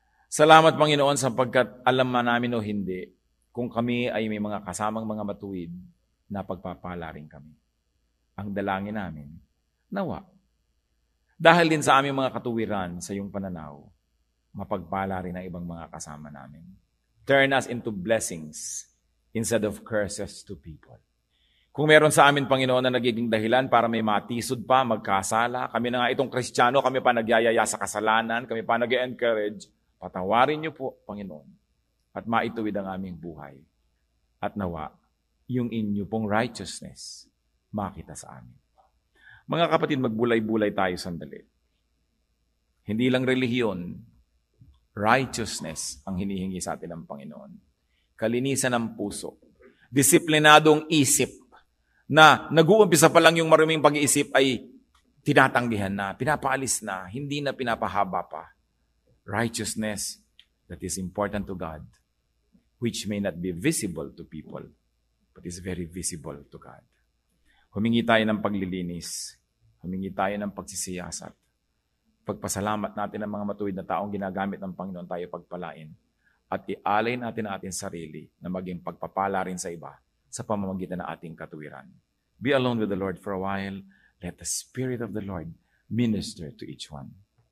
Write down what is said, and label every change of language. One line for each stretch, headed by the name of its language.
Filipino: Salamat, Panginoon, sapagkat alam man namin o hindi, kung kami ay may mga kasamang mga matuwid, na pagpapala rin kami. Ang dalangin namin, nawa. Dahil din sa aming mga katuwiran sa iyong pananaw, mapagpala rin ang ibang mga kasama namin.
English: Turn us into blessings instead of curses to people.
Filipino: Kung meron sa amin, Panginoon, na nagiging dahilan para may matisod pa, magkasala, kami na nga itong Kristiyano, kami pa nagyayaya sa kasalanan, kami pa nag-encourage, patawarin niyo po, Panginoon, at maituwid ang aming buhay. At nawa, yung inyo pong righteousness, makita sa amin. Mga kapatid, magbulay-bulay tayo sandali. Hindi lang relihiyon, righteousness ang hinihingi sa atin ng Panginoon. Kalinisan ng puso, disiplinadong isip, na nag-uumpisa pa lang yung maruming pag-iisip ay tinatanggihan na, pinapaalis na, hindi na pinapahaba pa.
English: Righteousness that is important to God, which may not be visible to people, but is very visible to God.
Filipino: Humingi tayo ng paglilinis, humingi tayo ng pagsisiyasat. Pagpasalamat natin ang mga matuwid na taong ginagamit ng Panginoon tayo pagpalain, at ialay natin ang ating sarili na maging pagpapala rin sa iba, sa pamamagitan ng ating katuwiran.
English: Be alone with the Lord for a while. Let the Spirit of the Lord minister to each one.